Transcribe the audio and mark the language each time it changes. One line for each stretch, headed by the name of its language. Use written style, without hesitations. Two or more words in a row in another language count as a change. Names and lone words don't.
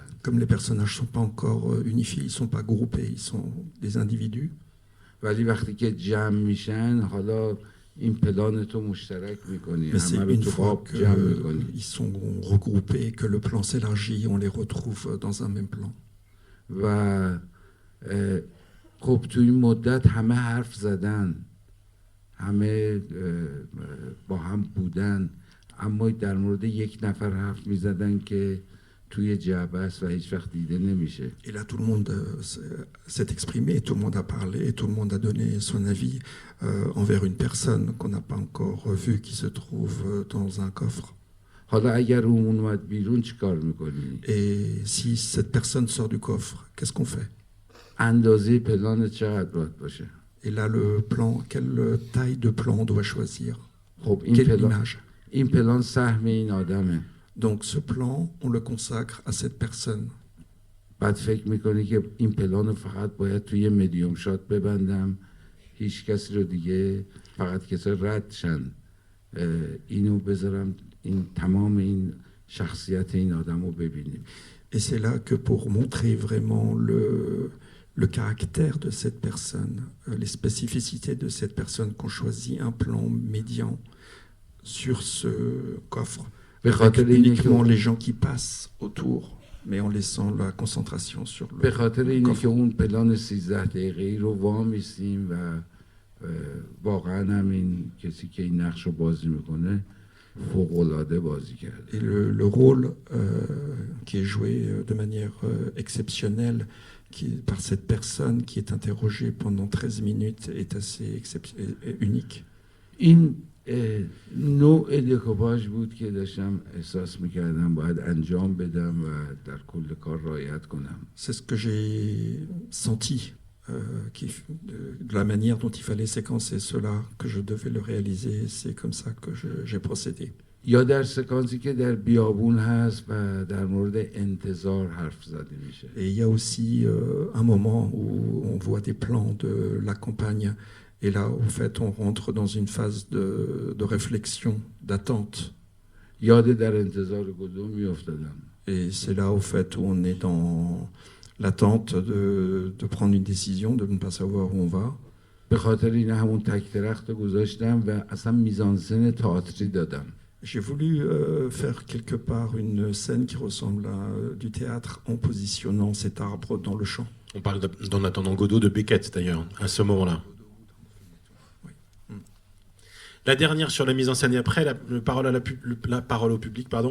French: Comme les personnages ne sont pas encore unifiés, ils ne sont pas groupés, ils sont des individus.
Persian: ولی وقتی که جمع میشن حالا این پلان تو مشترک میکنی
French: Mais c'est
Persian: همه رو
French: une
Persian: تو
French: fois
Persian: قاب جمع میکنی
French: qu'ils sont regroupés, que le plan s'élargit, on les retrouve dans un même plan.
Persian: و خب تو این مدت همه حرف زدن همه با هم بودن اما در مورد یک نفر حرف میزدن که توی جعبه است و هیچ وقت دیده نمیشه
French: Et là, tout le monde s'est exprimé, tout le monde a parlé, tout le monde a donné son avis envers une personne qu'on n'a pas encore vue, qui se trouve dans un coffre.
Persian: حالا اگر اون اومد بیرون چیکار میکنی؟
French: Et si cette personne sort du coffre, qu'est-ce qu'on fait?
Persian: اندازه پلان چقدر باید باشه؟
French: Et là, le plan, quelle taille de plan on doit choisir?
Persian: خب این
French: Quelle
Persian: پلان
French: image?
Persian: این پلان سهم این آدمه
French: Donc ce plan, on le consacre à cette personne.
Persian: بعد فکر میکنی که این پلان رو فقط باید توی
English: medium shot
Persian: ببندم هیچ کسی رو دیگه فقط کسی رد شن اینو بذارم این تمام این شخصیت این آدم رو ببینیم
French: Et c'est là que pour montrer vraiment le caractère de cette personne, les spécificités de cette personne, qu'on choisit un plan médian sur ce coffre, avec uniquement les gens qui passent autour, mais en laissant la concentration sur
Persian: به
French: le
Persian: خاطر اینه
French: coffre.
Persian: که اون پلان 13 دقیقه‌ای رو وامیستیم و واقعا هم این کسی که این نقش رو بازی میکنه فوق‌العاده بازی کرده
French: Et le rôle qui est joué de manière exceptionnelle par cette personne qui est interrogée pendant 13 minutes est assez unique.
Persian: این نوع دکوپاژ بود که داشتم احساس میکردم باید انجام بدم و در کل کار رعایت کنم
French: C'est ce que j'ai senti, de la manière dont il fallait séquencer cela, que je devais le réaliser. C'est comme ça que j'ai procédé.
Persian: یا در سکانسی که در بیابون هست و در مورد انتظار حرف زده میشه
French: Et il y a aussi un moment où on voit des plans de la campagne. Et là, en fait, on rentre dans une phase de réflexion, d'attente.
Persian: یاد در انتظار گدو میافتادم
French: Et c'est là, au fait, où on est dans l'attente de prendre une décision, de ne pas savoir où on va.
Persian: به خاطر این همون تک درخت رو گذاشتم و اصلا میزانسن تئاتری دادم
French: J'ai voulu faire quelque part une scène qui ressemble à du théâtre en positionnant cet arbre dans le champ. On parle d'En attendant Godot de Beckett d'ailleurs, à ce moment-là. La dernière sur la mise en scène et après, la parole au public, pardon.